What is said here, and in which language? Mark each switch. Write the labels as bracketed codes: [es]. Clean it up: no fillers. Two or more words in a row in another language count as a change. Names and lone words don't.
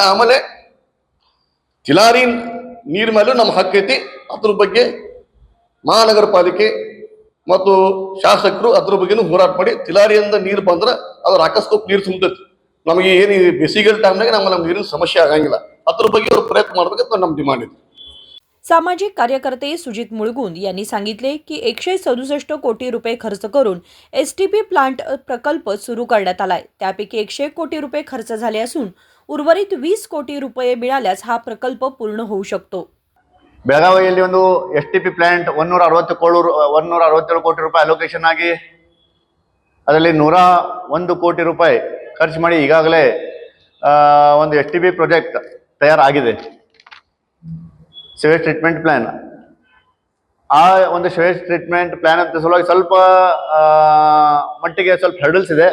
[kn] ಆಮೇಲೆ ತಿಲಾರಿ ನೀರ್ ಮೇಲೂ ನಮ್ಮ ಹಕ್ಕೈತಿ. ಅದ್ರ ಬಗ್ಗೆ ಮಹಾನಗರ ಪಾಲಿಕೆ ಮತ್ತು ಶಾಸಕರು ಅದ್ರ ಬಗ್ಗೆನೂ ಹೋರಾಟ ಮಾಡಿ ತಿಲಾರಿಯಿಂದ ನೀರು ಬಂದ್ರೆ ಅದ್ರ ಅಕಸ್ಮಾತ್ ನೀರು ತುಂಬತೈತಿ. ನಮಗೆ ಏನು ಬೇಸಿಗೆ ಟೈಮ್ನಾಗ ನಮ್ಗೆ ನೀರಿನ ಸಮಸ್ಯೆ ಆಗಂಗಿಲ್ಲ. अत्र ಬಗ್ಗೆ ಅವರು ಪ್ರಯತ್ನ ಮಾಡಬೇಕಂತ ನಮ್ಮ ಡಿಮಾಂಡ್ ಇದೆ. [mr] सामाजिक कार्यकर्ते सुजित मुळगुंद यांनी सांगितले की 167 कोटी रुपये खर्च करून एसटीपी प्लांट प्रकल्प सुरू करण्यात आलाय. त्यापैकी 101 कोटी रुपये खर्च झाले असून उर्वरित 20 कोटी रुपये मिळाल्यास हा प्रकल्प पूर्ण होऊ शकतो. [kn] ಬೆಳಗಾವಿಯಲ್ಲಿ ಒಂದು [en] STP plant [kn] 167 ಕೋಟಿ ರೂಪಾಯಿ ಅಲೋಕೇಶನ್ ಆಗಿ ಅದರಲ್ಲಿ 101 ಕೋಟಿ ರೂಪಾಯಿ ಖರ್ಚು ಮಾಡಿ ಈಗಾಗಲೇ ಒಂದು [en] STP project [kn] ತಯಾರಾಗಿದೆ. [en] sewage treatment plan, [kn] ಆ ಒಂದು [en] sewage treatment plan [kn] ಅಂತ ಸಲುವಾಗಿ ಸ್ವಲ್ಪ ಮಟ್ಟಿಗೆ ಸ್ವಲ್ಪ ಹರ್ಡಲ್ಸ್ ಇದೆ.